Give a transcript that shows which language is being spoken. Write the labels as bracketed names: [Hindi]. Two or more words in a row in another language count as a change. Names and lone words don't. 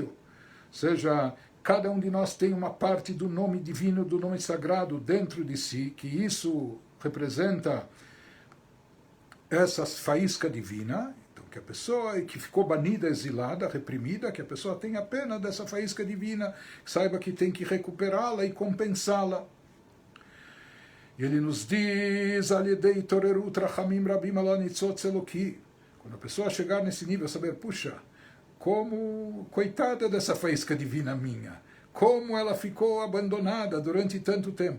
[Portuguese] Ou seja, cada um de nós tem uma parte do nome divino, do nome sagrado dentro de si, que isso representa essa faísca divina. Então, que a pessoa que ficou banida, exilada, reprimida, que a pessoa tenha pena dessa faísca divina, saiba que tem que recuperá-la e compensá-la. E ele nos diz, [Hebrew] על ידי התעוררות רחמים רבים על ניצוץ אלקי. [Portuguese] Quando a pessoa chegar nesse nível, saber, puxa, como, coitada dessa faísca divina minha, como ela ficou abandonada durante tanto tempo.